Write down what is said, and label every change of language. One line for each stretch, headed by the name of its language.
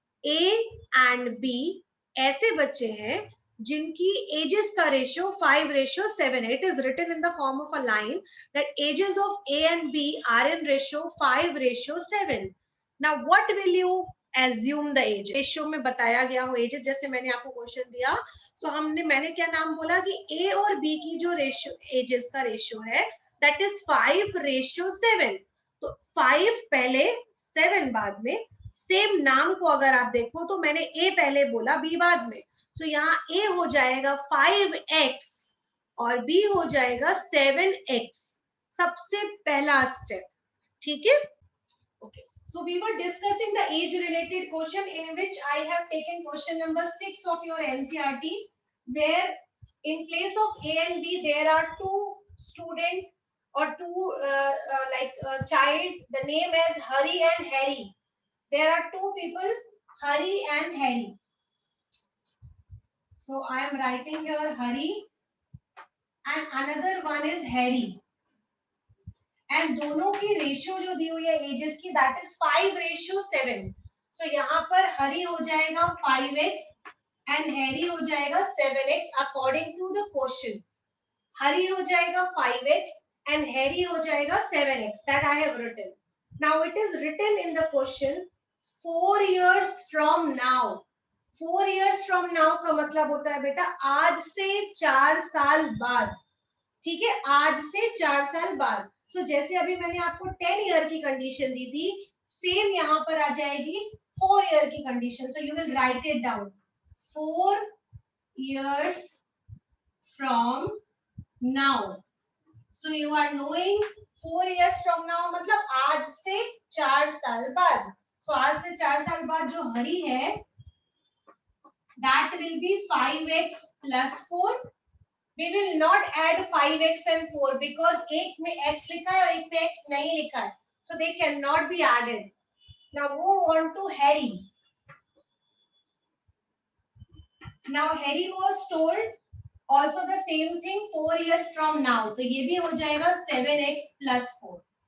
English: A and B
Hindi: ऐसे बच्चे हैं जिनकी एजेस का रेशियो 5:7 है.
English: It is written in the form of a line that ages of A and B are in ratio 5:7. Now what will you assume the age?
Hindi: Ratio में बताया गया हो एजेस, जैसे मैंने आपको क्वेश्चन दिया, सो मैंने क्या नाम बोला कि A और B की जो रेशियो एजेस का रेशियो है
English: that is 5:7.
Hindi: तो 5 पहले 7 बाद में. सेम नाम को अगर आप देखो तो मैंने A पहले बोला B बाद में, so यहाँ A हो जाएगा 5x और B हो जाएगा 7x. सबसे पहला स्टेप. ठीक है, okay.
English: So we were discussing the age related question in which I have taken question number 6 of your NCERT, where in place of A and B there are two students or two child, the name as Hari and Harry. There are two people, Hari and Harry. So I am writing here Hari and another one is Harry.
Hindi: And दोनों की ratio जो दी हुई है edges की,
English: that is
Hindi: 5:7. सो यहाँ पर हरी हो जाएगा 5x एंड हैरी हो जाएगा 7x
English: According to the question.
Hindi: हरी हो जाएगा 5x and Harry हो जाएगा 7x.
English: That I have written. Now it is written in the question 4 years from now. 4 years from now
Hindi: का मतलब होता है बेटा आज से 4 साल बाद. ठीक है, आज से 4 साल बाद. So जैसे अभी मैंने आपको 10 ईयर की कंडीशन दी थी, सेम यहाँ पर आ जाएगी 4 ईयर की condition.
English: So you will write it down. 4 years from now. So you are knowing 4 years from now
Hindi: मतलब आज से 4 साल बाद. So आज से 4 साल बाद जो हरी है
English: that will be 5x plus 4. We will not add 5x and 4 because
Hindi: एक में x लिखा है
English: और एक में x नहीं लिखा है, so they cannot be added. Now move on to Harry. Now Harry was told also the same thing 4 years from now.
Hindi: तो ये भी हो जाएगा 7x plus 4.